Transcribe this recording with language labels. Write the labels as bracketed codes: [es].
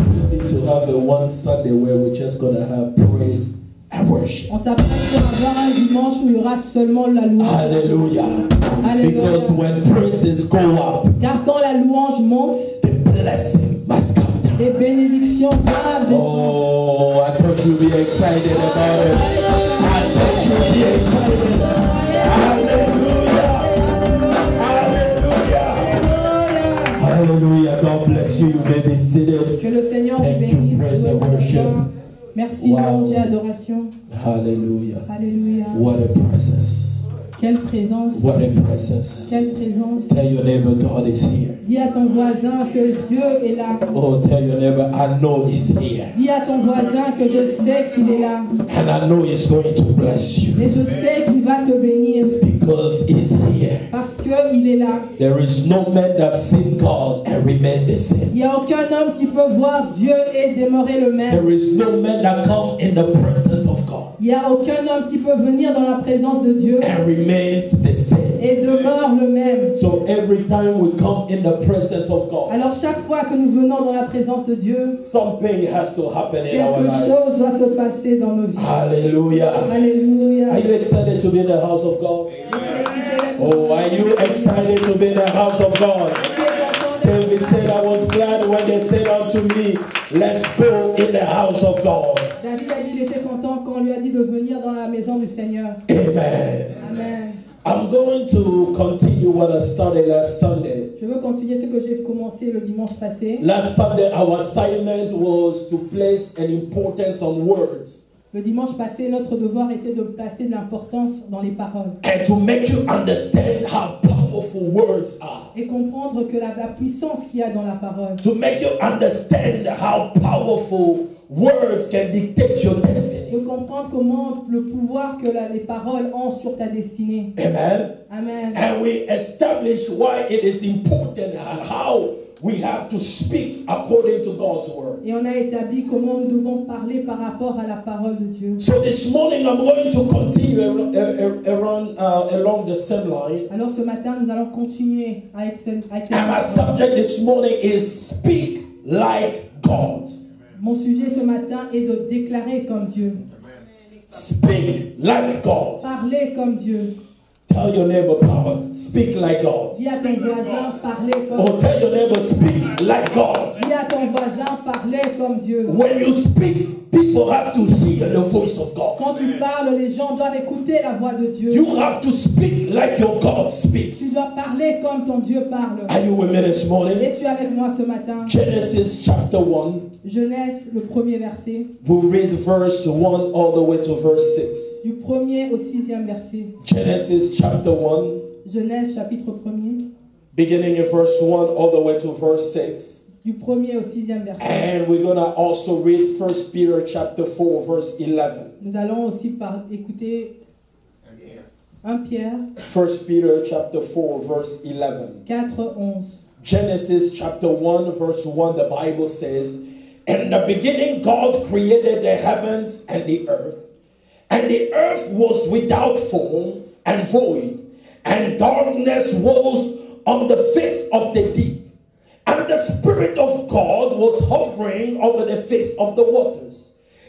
[en] We need to have a one Sunday where we're just gonna have praise and worship. [fr] On s'apprête à avoir un dimanche où il y aura seulement la louange. [en] Hallelujah. Because [fr] Alléluia. [en] when praises go up, [fr] Car quand la louange monte, [en] the blessing must come down. [fr] les bénédictions doivent descendre. [en] Oh, I thought you'd be excited about it. I thought you'd be excited. Hallelujah. Hallelujah. Hallelujah. God bless you. You may be seated. [fr] Que le Seigneur vous [en] Thank you. [fr] bénisse. [en] Praise and worship. [fr] Merci, [en] Wow. [fr] louange et adoration. [en] Hallelujah. [fr] Alléluia. [en] What a presence. [fr] Quelle présence. [en] What a presence. [fr] Quelle présence. [en] Tell your neighbor God is here. [fr] Dis à ton voisin que Dieu est là. [en] Oh, tell your neighbor I know He's here. [fr] Dis à ton voisin que je sais qu'il est là. [en] And I know He's going to bless you [fr] Et je sais qu'il va te bénir. [en] because He's here. [fr] Parce qu'il est là. [en] There is no man that seen God and remain the same. [fr] Il n'y a aucun homme qui peut voir Dieu et demeurer le même. [en] There is no man that come in the presence of God [fr] Il n'y a aucun homme qui peut venir dans la présence de Dieu [en] and remains the same. [fr] et demeure le même. [en] So every time we come in the presence of God, [fr] Alors chaque fois que nous venons dans la présence de Dieu, [en] something has to happen in our [fr] quelque [en] lives. [fr] chose doit se passer dans nos vies. [en] Hallelujah. [fr] Alléluia. [en] Are you excited to be in the house of God? Oh, are you excited to be in the house of God? David said, I was glad when they said unto me, let's go in the house of God. [fr] David a dit qu'il était content quand on lui a dit de venir dans la maison du Seigneur. [en] Amen. [fr] Amen. [en] I'm going to continue what I started last Sunday. [fr] Je veux continuer ce que j'ai commencé le dimanche passé. [en] Last Sunday, our assignment was to place an importance on words [fr] Le dimanche passé, notre devoir était de placer de l'importance dans les paroles [en] and to make you understand how powerful words are. [fr] et comprendre que la puissance qu'il y a dans la parole. [en] To make you understand how powerful words can dictate your destiny. [fr] De comprendre comment le pouvoir que les paroles ont sur ta destinée. [en] Amen. [fr] Amen. [en] And we establish why it is important, how we have to speak according to God's word. [fr] Et on a établi comment nous devons parler par rapport à la parole de Dieu. [en] So this morning I'm going to continue along the same line. [fr] Alors ce matin, nous allons continuer avec cette [en] And my subject this morning is speak like God. [fr] Mon sujet ce matin est de déclarer comme Dieu. [en] Speak like God. [fr] Parler comme Dieu. [en] Tell your neighbor, power, speak like God. [fr] Dis à ton voisin, parler comme [en] Or tell your neighbor, speak like God. [fr] Dis à ton voisin, parler comme Dieu. [en] When you speak, people have to hear the voice of God. [fr] Quand tu parles, les gens doivent écouter la voix de Dieu. [en] You have to speak like your God [fr] Tu [en] speaks. [fr] dois parler comme ton Dieu parle. [en] Are you with me this morning? [fr] Es-tu avec moi ce matin? [en] Genesis chapter 1. [fr] Genèse, le premier verset. [en] We'll read verse 1 all the way to verse 6. [fr] Du premier au sixième verset. [en] Genesis chapter 1, [fr] Genèse, chapitre 1er. [en] beginning in verse 1 all the way to verse 6. [fr] Du premier au sixième verset. [en] And we're going to also read 1 Peter chapter 4, verse 11. [fr] Nous allons aussi écouter 1 Pierre [en] 1 Peter chapter 4, verse 11. [fr] 4:11. [en] Genesis chapter 1, verse 1, the Bible says, in the beginning God created the heavens and the earth was without form and void, and darkness was on the face of the deep, and the Spirit of God was hovering over the face of the waters.